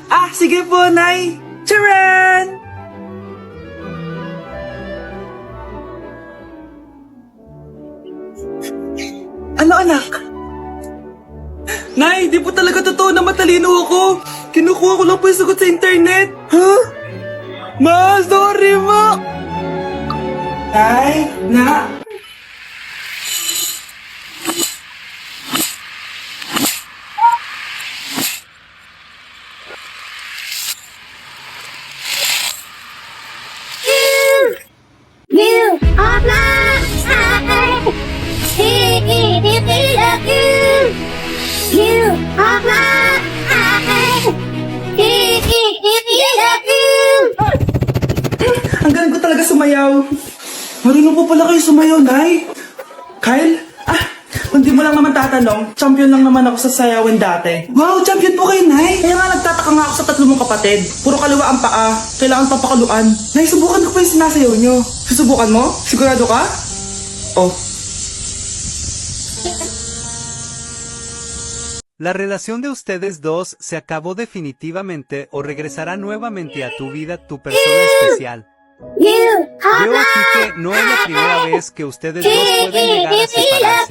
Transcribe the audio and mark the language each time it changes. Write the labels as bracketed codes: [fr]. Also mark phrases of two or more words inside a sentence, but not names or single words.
[tl] Sige po, Nay. Charan! Ano, anak? Nay, di po talaga totoo na matalino ako. Kinukuha ko lang po yung sagot sa internet. Ma, sorry ma. Nay, na. [en] You are my side. You are my side. [tl] Ang galing ko talaga sumayaw. Marunong po pala kayo sumayaw, Nay. Kyle? Kung di mo lang naman tatanong, champion lang naman ako sa sayawan dati. Wow, champion po kayo, Nay. Kaya nga nagtataka nga ako sa tatlo mong kapatid. Puro kaliwa ang paa. Kailangan papakaluan. Nay, subukan ko pa yung sinasayaw nyo. Susubukan mo? Sigurado ka? Oh. [es] La relación de ustedes dos se acabó definitivamente o regresará nuevamente a tu vida tu persona especial. Veo aquí que no es la primera vez que ustedes dos pueden llegar a separarse.